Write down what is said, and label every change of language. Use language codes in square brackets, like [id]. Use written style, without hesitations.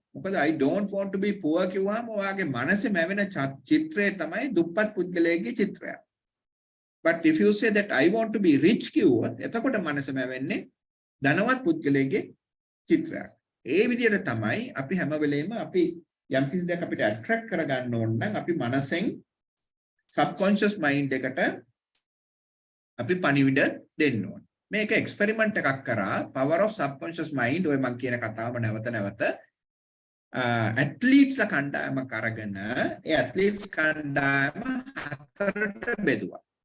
[si] මොකද [en] I don't want to be poor [si] කිව්වම ඔයාගේ මනසේ මැවෙන චිත්‍රය තමයි දුප්පත් පුද්ගලයෙක්ගේ චිත්‍රය. [en] But if you say that I want to be rich [si] කිව්වොත් එතකොට මනසේ මැවෙන්නේ ධනවත් පුද්ගලයෙක්ගේ චිත්‍රයක්. ඒ විදිහට තමයි අපි හැම වෙලෙම අපි යම් කිසි දෙයක් අපිට ඇට්‍රැක්ට් කරගන්න ඕන නම් අපි මනසෙන් subconscious mind එකට අපි පණිවිඩ දෙන්න ඕන. මේක එක්ස්පෙරිමන්ට් එකක් කරා power of subconscious mind ඔය මම කියන කතාව නැවත නැවත ඇත්ලීට්ස්ලා කණ්ඩායමක් අරගෙන ඒ ඇත්ලීට්ස් කණ්ඩායම හතරට බෙදුවා.